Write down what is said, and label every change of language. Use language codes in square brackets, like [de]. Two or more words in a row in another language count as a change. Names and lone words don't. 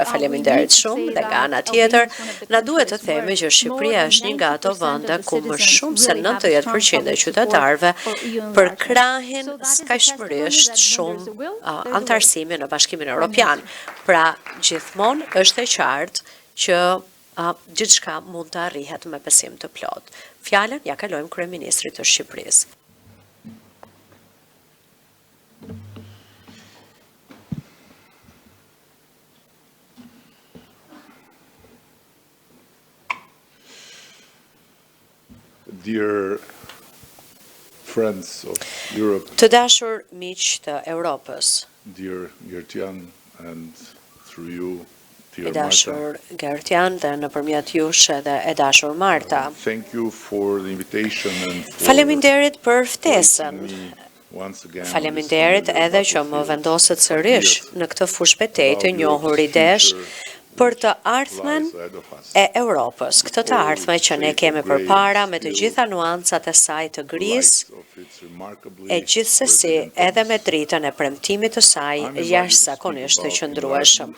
[sq] Faleminderit shumë dhe nga ana tjetër, na duhet të themi që Shqipëria është një nga ato vende ku më shumë se 90% e qytetarëve përkrahin skajshmërisht shumë antarësimin në Bashkimin Evropian. Pra, gjithmonë është e qartë që gjithçka mund të arrihet me besim të plot. Fjalën ja kalojmë kryeministrit të Shqipërisë. [en] Dear friends of Europe, [sq] të dashur miq të Europës, [en] dear Gertjan, and through you, [sq] I dashur Gertjan dhe nëpërmjet jush edhe e dashur Marta. [en] Thank you for the invitation and for [sq] Faleminderit për ftesën. Faleminderit edhe që më vendosët sërish në këtë fushbetejë të njohur idesh për të ardhmen e Europës, këtë të ardhme që ne kemi përpara me të gjitha nuancat e saj të grisë, e gjithsesi edhe me dritën e premtimit të saj jashtëzakonisht të qëndrueshëm.